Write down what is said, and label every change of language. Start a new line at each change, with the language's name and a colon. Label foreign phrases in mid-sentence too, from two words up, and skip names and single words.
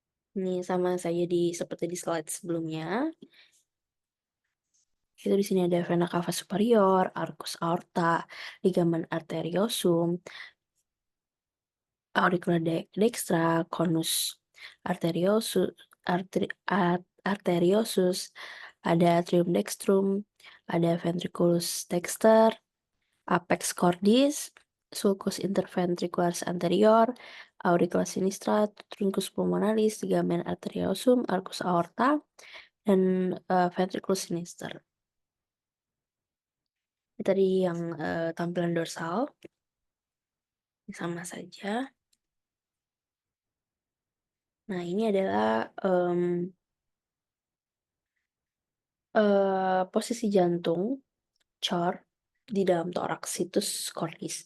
Indonesian: Ini sama saja seperti di slide sebelumnya, itu di sini ada
Latin: vena cava superior, arcus aorta, ligamen arteriosum, auricular dextra, conus arteriosus, arteriosus, ada atrium dextrum, ada ventriculus dexter, apex cordis, sulcus interventricularis anterior, auricula sinistra, truncus pulmonalis, ligamen arteriosum, arcus aorta, dan ventriculus sinister.
Indonesian: Ini tadi yang tampilan dorsal, sama saja. Nah, ini adalah posisi jantung cor di dalam toraks
Latin: situs cordis.